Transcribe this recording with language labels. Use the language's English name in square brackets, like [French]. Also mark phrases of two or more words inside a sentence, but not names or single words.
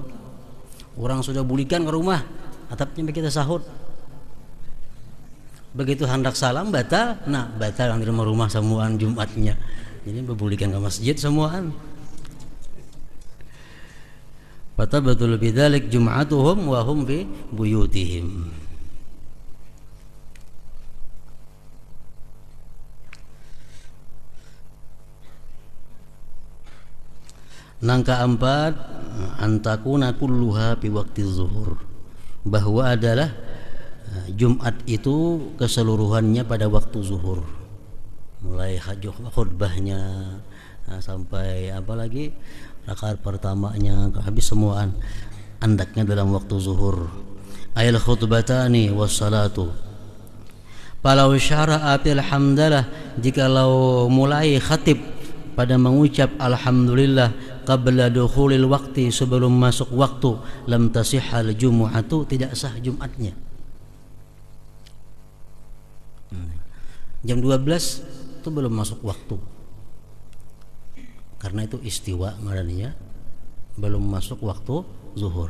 [Banjar] Orang sudah bulikan ke rumah, atapnya kita sahud. Begitu hendak salam batal, nah batal yang di rumah semuaan Jumatnya. Jadi berbulikan ke masjid semuaan. [Arabic] فتبطل بذلك جمعتهم وهم ببيوتهم. [Banjar] Nang keempat, [Arabic] أن تكون كلها في وقت الظهر, [Banjar] bahwa adalah Jumat itu keseluruhannya pada waktu zuhur, mulai khutbahnya sampai apa lagi rakaat pertamanya habis semuaan andaknya dalam waktu zuhur. [Arabic] أي الخطبتان والصلاة فلو شرع في الحمدلة, [Banjar] jikalau mulai khatib pada mengucap alhamdulillah [Arabic] قبل دخول الوقت, [Banjar] sebelum masuk waktu, [Arabic] لم تصح الجمعة, [Banjar] tidak sah Jumatnya. Jam 12 itu belum masuk waktu, karena itu istiwa ngarannya, belum masuk waktu zuhur.